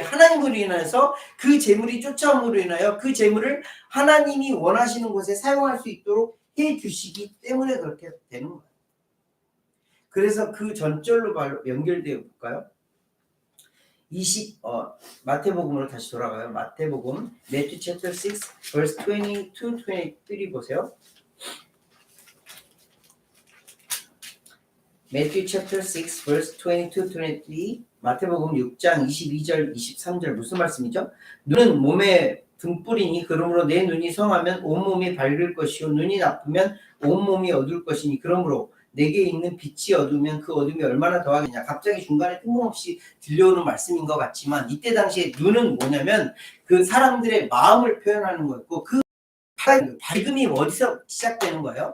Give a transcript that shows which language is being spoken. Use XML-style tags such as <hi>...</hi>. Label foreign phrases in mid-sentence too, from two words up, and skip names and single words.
<ko>하나님으로 인해서 그 재물이 쫓아옴으로 인하여 그 재물을 하나님이 원하시는 곳에 사용할 수 있도록 해주시기 때문에 그렇게 되는 거예요. 그래서 그 전절로 연결되어 볼까요? 마태복음으로 다시 돌아가요. 마태복음</ko> <en>Matthew chapter 6 verse 22, 23</en> <ko>보세요.</ko> <en>Matthew chapter 6 verse 22, 23</en> <ko>마태복음 6장 22절 23절 무슨 말씀이죠? 눈은 몸의 등불이니 그러므로 내 눈이 성하면 온몸이 밝을 것이요 눈이 나쁘면 온몸이 어두울 것이니 그러므로 내게 있는 빛이 어두우면 그 어둠이 얼마나 더하겠냐. 갑자기 중간에 뜬금없이 들려오는 말씀인 것 같지만 이때 당시에 눈은 뭐냐면 그 사람들의 마음을 표현하는 거였고 그 밝음이 어디서 시작되는 거예요?</ko>